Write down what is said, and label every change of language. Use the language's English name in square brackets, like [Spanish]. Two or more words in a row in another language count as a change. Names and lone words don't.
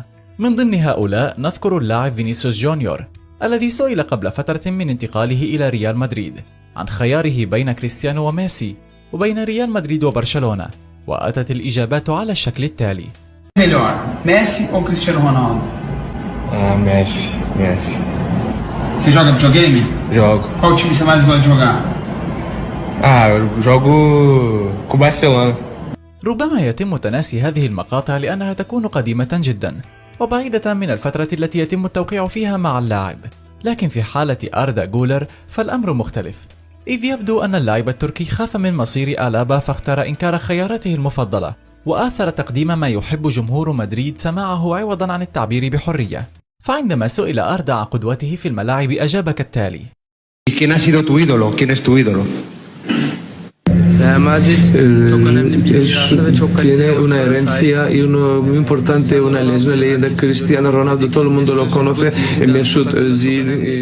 [Arabic] من ضمن هؤلاء نذكر اللاعب فينيسيوس جونيور الذي سئل قبل فترة من انتقاله إلى ريال مدريد عن خياره بين كريستيانو وميسي وبين ريال مدريد وبرشلونة، وأتت الإجابات على الشكل التالي: ميسي أو كريستيانو رونالدو؟ ميسي. [Portuguese] Você joga videogame? Jogo. Qual time você mais gosta de jogar? Eu jogo com Barcelona. [Arabic] ربما يتم تناسي هذه المقاطع لأنها تكون قديمة جدا وبعيدة من الفترة التي يتم التوقيع فيها مع اللاعب، لكن في حالة أردا جولر فالأمر مختلف، إذ يبدو أن اللاعب التركي خاف من مصير ألابا فاختار إنكار خياراته المفضلة وآثر تقديم ما يحب جمهور مدريد سماعه عوضا عن التعبير بحرية. فعندما سئل أردا عن قدوته في الملاعب أجاب كالتالي: [Spanish] ¿Quién ha sido tu ídolo? ¿Quién es tu ídolo? Real Madrid tiene una herencia y uno muy importante, es una leyenda. Cristiano Ronaldo todo el mundo lo conoce, Mesut Özil.